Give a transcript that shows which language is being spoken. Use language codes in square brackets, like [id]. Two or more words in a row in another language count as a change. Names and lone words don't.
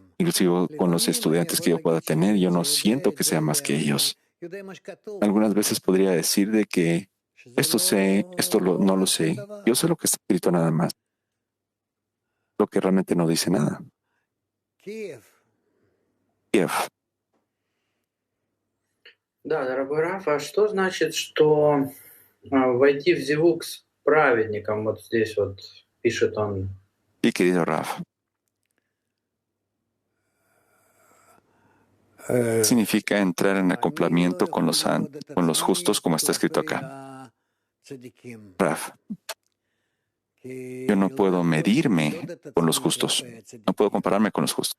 [es] Inclusive con los estudiantes que yo pueda tener, yo no siento que sea más que ellos. Algunas veces podría decir de que esto sé, no lo sé. Yo sé lo que está escrito nada más. Lo que realmente no dice nada. Kiev. [ru] Да, дорогой Раф, а что значит, что войти в зевук с праведником, вот здесь вот пишет он. [es] Y querido Raf, significa entrar en acoplamiento con los justos, como está escrito acá. Raf, yo no puedo medirme con los justos, no puedo compararme con los justos.